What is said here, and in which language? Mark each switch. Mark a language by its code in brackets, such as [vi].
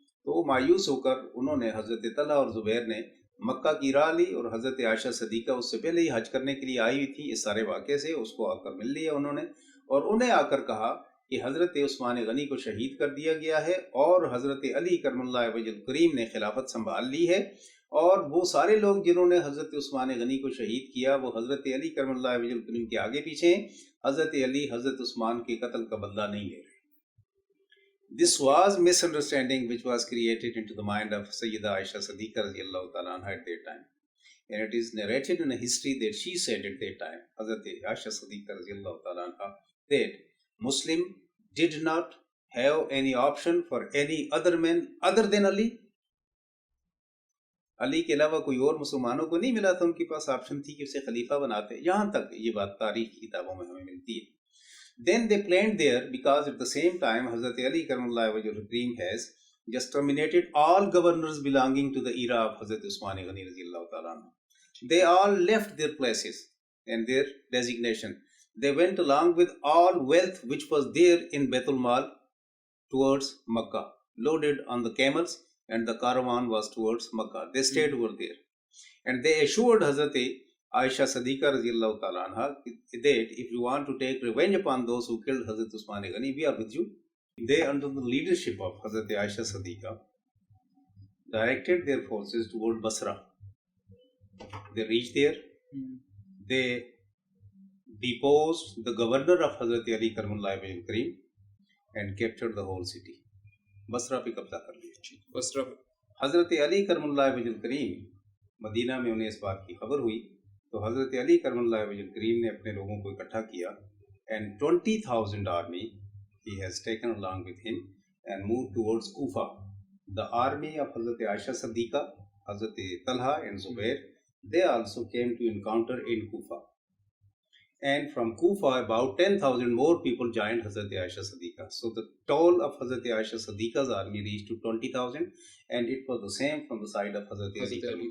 [ur] تو مایوس ہو کر انہوں نے حضرت طلحہ اور زبیر نے مکہ کی راہ لی, اور حضرت عائشہ صدیقہ اس سے پہلے ہی حج کرنے کے لیے آئی ہوئی تھی اس سارے واقعے سے, اس کو آ کر مل لیا انہوں نے, اور انہیں آ کر کہا کہ حضرت عثمان غنی کو شہید کر دیا گیا ہے, اور حضرت علی کرم اللہ وجہ کریم نے خلافت سنبھال لی ہے, اور وہ سارے لوگ جنہوں نے حضرت عثمان غنی کو شہید کیا وہ حضرت علی کرم اللہ وجہ کریم کے آگے پیچھے ہیں. حضرت علی حضرت عثمان کے قتل کا بدلہ نہیں لے رہے. [en] This was misunderstanding which was created into the mind of Sayyida Aisha Siddiqa radiyallahu ta'ala anha at that time. And it is narrated in a history that she said at that time, Hazrat Aisha Siddiqa radiyallahu ta'ala anha, that Muslim did not have any option for any other man other than Ali. [ur] علی کے علاوہ کوئی اور مسلمانوں کو نہیں ملا تھا ان کے پاس آپشن تھی کہ اسے خلیفہ بناتے. یہاں تک یہ بات تاریخ کی کتابوں میں ہمیں ملتی ہے. [en] Then they planned there because at the same time Hazrat Ali Karamullah Wajhul Kareem has just terminated all governors belonging to the era of Hazrat Usman Ghani Radiyallahu Ta'ala anhu. They all left their places and their designation. They went along with all wealth which was there in Baitul Mal towards Makkah, loaded on the camels, and the caravan was towards Makkah. They stayed over there. And they assured Hazrat Aisha Siddiqa Radiyallahu Ta'ala anha that if you want to take revenge upon those who killed Hazrat Usman Ghani, we are with you. They, under the leadership of Hazrat Aisha Siddiqa, directed their forces toward Basra. They reached there. They deposed the governor of Hazrat Ali Karamullah Wajhul Kareem and captured the whole city. [ur] Basra پہ قبضہ کر لیا. بصرہ حضرت علی کرم اللہ وجہ الکریم مدینہ میں انہیں اس بات کی خبر ہوئی تو حضرت علی کرم اللہ وجہ الکریم نے اپنے لوگوں کو اکٹھا کیا [en] and 20,000 army he has taken along with him and moved towards Kufa. The army of Hazrat Aisha Siddiqa, Hazrat Talha and Zubair, they also came to encounter in Kufa. And from Kufa, about 10,000 more people joined Hazrat Aisha Siddiqa. So the total of Hazrat Aisha Siddiqa's army reached to 20,000, and it was the same from the side of Hazrat Ali.